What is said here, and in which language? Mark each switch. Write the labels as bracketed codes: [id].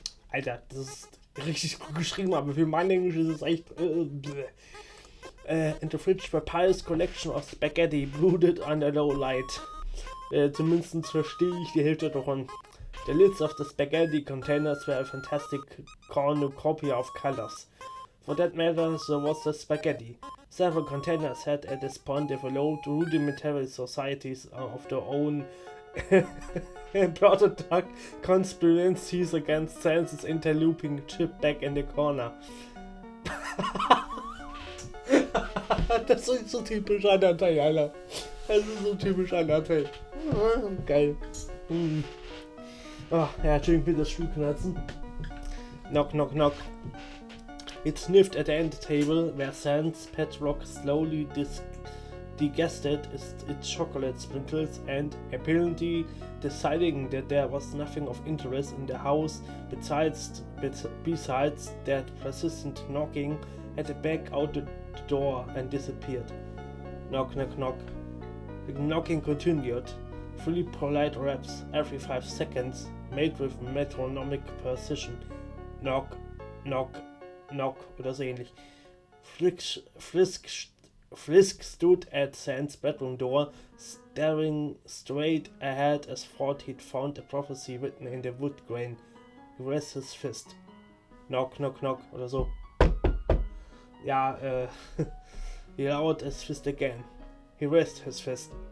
[de] Alter, das ist richtig gut geschrieben, aber für mein Englisch ist es echt [en] in the fridge, Papyrus collection of spaghetti brooded under low light. [de] Zumindest verstehe ich die Hälfte davon. [en] The lids of the spaghetti containers were a fantastic cornucopia of colors. For that matter, so was the spaghetti. Several containers had at this point developed rudimentary societies of their own and prototype conspiracies against Sans's interlooping chip back in the corner. [de] Das ist so typisch Undertale, Alter. Das ist so typisch Undertale. Geil. Oh, ja, Entschuldigung, bitte das Stuhlknarzen. [en] Knock, knock, knock. It sniffed at the end table, where Sans pet rock slowly digested its chocolate sprinkles, and apparently deciding that there was nothing of interest in the house besides that persistent knocking, headed back out the door and disappeared. Knock, knock, knock. The knocking continued. 3 polite raps every 5 seconds, made with metronomic precision. Knock, knock, knock [de] oder so ähnlich. [en] Frisk stood at Sans bedroom door, staring straight ahead as thought he'd found a prophecy written in the wood grain. He raised his fist. Knock, knock, knock [de] oder so. Ja, [en] he lowered his fist again. He raised his fist.